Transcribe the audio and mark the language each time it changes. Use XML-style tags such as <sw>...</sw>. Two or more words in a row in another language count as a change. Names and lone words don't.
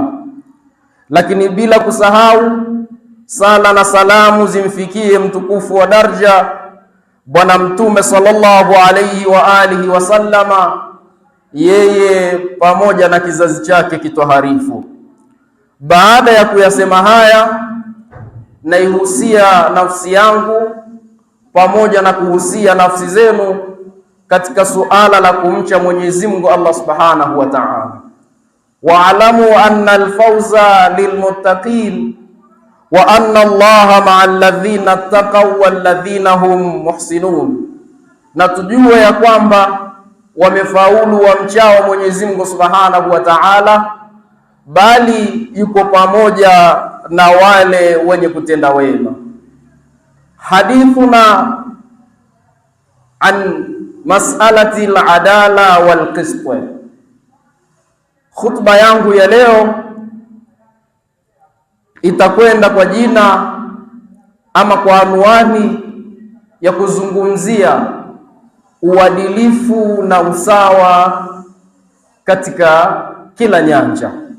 <sw>Lakini bila kusahau sala na salamu zimfikie mtukufu wa daraja Bwana Mtume</sw> <ar>صلى الله عليه وعلى آله وسلم,</ar> <sw>yeye pamoja na kizazi chake kitoharifu. Baada ya kuyasema haya, naihusia nafsi yangu pamoja na kuhusia nafsi zenu katika suala la kumcha Mwenyezi Mungu Allah</sw> <ar>سبحانه وتعالى. واعلموا أن الفوز للمتقين وأن الله مع الذين اتقوا والذين هم محسنون.</ar> <sw>Na tujue ya kwamba wamefaulu wamchao Mwenyezi Mungu</sw> <ar>سبحانه وتعالى,</ar> <sw>bali yuko pamoja na wale wenye kutenda wema.</sw> <ar>حديثنا عن مسألة العدالة والقسط.</ar> <sw>Khutba yangu ya leo itakwenda kwa jina ama kwa anwani ya kuzungumzia uadilifu na usawa katika kila nyanja.</sw>